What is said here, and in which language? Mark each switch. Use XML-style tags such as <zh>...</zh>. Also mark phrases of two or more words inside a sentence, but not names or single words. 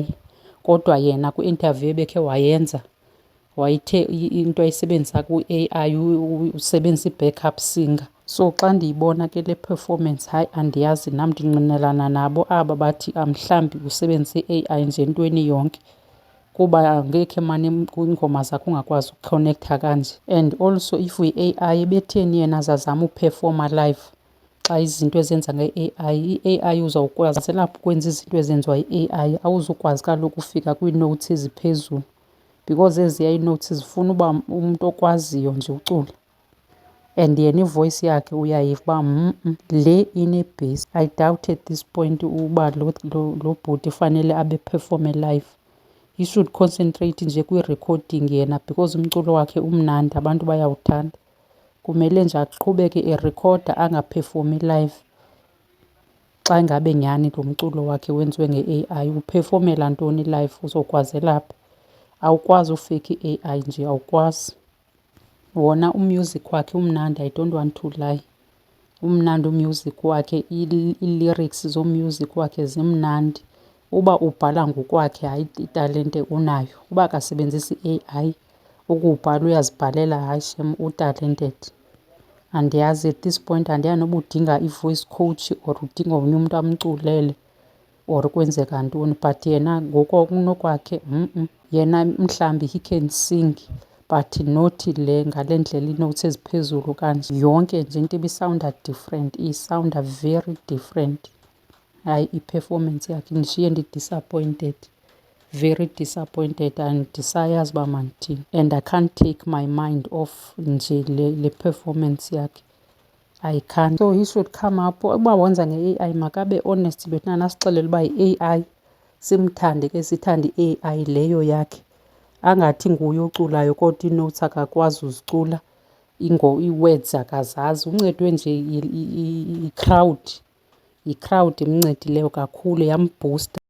<xh>Kodwa yena kwi-interview ebekhe wayenza wayithe into ayisebenzisa ku-AI usebenzisa i-backup singer. So xa ndiyibona ke le performance hayi andiyazi nam ndingqinelana nabo aba bathi mhlawumbi usebenzise i-AI nje entweni yonke kuba angekhe mane kwiingoma zakhe ungakwazi ukukhonektha kanje.</xh> <en>And also if</en> <xh>uyi-AI ebetheni yena azazama uphefoma live xa izinto ezenza nge-AI, i-AI uzawukwazi selapho ukwenza izinto ezenziwa yi-AI awuzukwazi kaloku ufika kwii-notes eziphezulu because eziya ii-notes zifuna uba umntu okwaziyo nje ucula. And yena ivoice yakhe uyayiva uba le ine-bass.</xh> <en>I doubt at this point</en> <xh>uba lo bhuti fanele abe performe live.</xh> <en>He should concentrate</en> <xh>nje kwi-recording yena because umculo wakhe umnandi, abantu bayawuthanda. Kumele nje aqhubeke erekhoda angaphefomii live. Xa ngabe nyhani lo mculo wakhe wenziwe nge-AI uphefomela ntoni live, uzokwazela phi? Awukwazi ufeyikha i-AI nje, awukwazi. Wona umusic wakhe umnandi,</xh> <en>I don't want to lie.</en> <xh>Umnandi umusic wakhe, ii-lyrics zomusic wakhe zimnandi. Uba ubhala ngokwakhe hayi italente unayo. Uba akasebenzisi i-AI ukuwubhala uyazibhalela hayi shem utalented. Andiyazi</xh> <en>at this point</en> <xh>andiyazi noba udinga</xh> <en>i-voice coach</en> <xh>or udinga omnye umntu amculele or kwenzeka ntoni, but yena ngokunokwakhe yena mhlawumbi</xh> <en>he can sing but not</en> <xh>le ngale ndlela ii-notes eziphezulu kanje. Yonke nje into ibisawunda different, isawunda</xh> <en>very different.</en> <xh>Hayi i-performance yakhe indishiye ndi-disappointed,</xh> <en>very disappointed.</en> <xh>Andisayazi uba mandithini</xh> <en>and I can't take my mind off</en> <xh>nje le performance yakhe.</xh> <en>I can't. So he should come up.</en> <xh>Uba wenza nge-AI makabe honest bethuna, asixelele uba yi-AI. Simthande ke sithande i-AI leyo yakhe. Angathi nguye oculayo kodwa ii-notes akakwazi uzicula, ii-words akazazi. Uncedwe nje yi-crowd yi-crowd imncedileyo kakhulu, yambhusta.</xh>